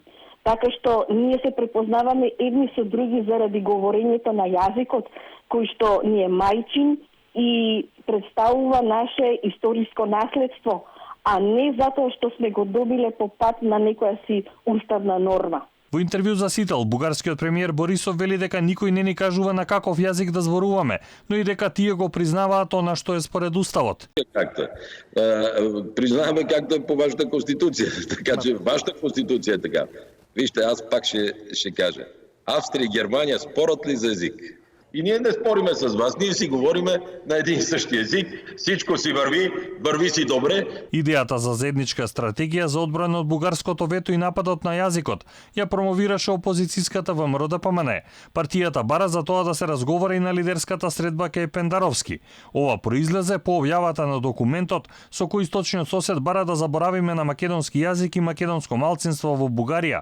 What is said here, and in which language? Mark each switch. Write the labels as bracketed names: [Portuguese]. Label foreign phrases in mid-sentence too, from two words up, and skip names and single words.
[Macedonian] Така што ние се препознаваме едни со други заради говорењето на јазикот, кој што ни е мајчин и представува наше историско наследство, а не затоа што сме го добиле по пат на некоја си уставна норма. Во интервју за Сител, бугарскиот премиер Борисов вели дека никој не ни кажува на каков јазик да зборуваме, но и дека тие го признаваат она што е според уставот. [Bulgarian] Както? Признаваме както е по вашата конституција, така че вашата конституција е така. Вижте, аз пак ще кажа. Австрия и Германия спорят ли за език? И ние не спориме с вас, ние си говориме на един и същи език, всичко си върви си добре. [Macedonian] Идејата за заедничка стратегија за одбрана од бугарското вето и нападот на јазикот ја промовираше опозицијската ВМРО ДПМН. Партијата бара за тоа да се разговара и на лидерската средба кај Пендаровски. Ова произлезе по објавата на документот со кој источниот сосед бара да заборавиме на македонски јазик и македонско малцинство во Бугарија.